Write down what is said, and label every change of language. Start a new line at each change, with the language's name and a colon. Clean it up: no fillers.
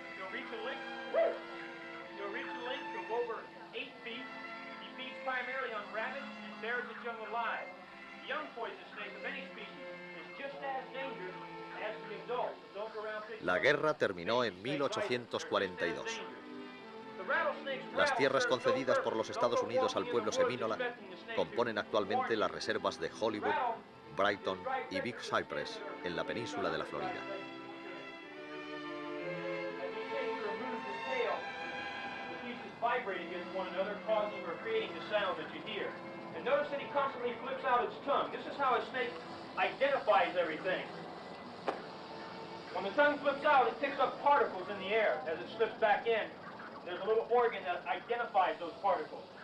English: You'll reach a length of over 8 feet. He feeds primarily on rabbits and bears its young alive. The young poisonous snake of any species is just as dangerous as the adult. Don't go around picking.
Spanish: La guerra terminó en 1842. Las tierras concedidas por los Estados Unidos al pueblo semínola componen actualmente las reservas de Hollywood, Brighton y Big Cypress en la península de la Florida.
English: When the tongue flips out, it picks up particles in the air as it slips back in. There's a little organ that identifies those particles.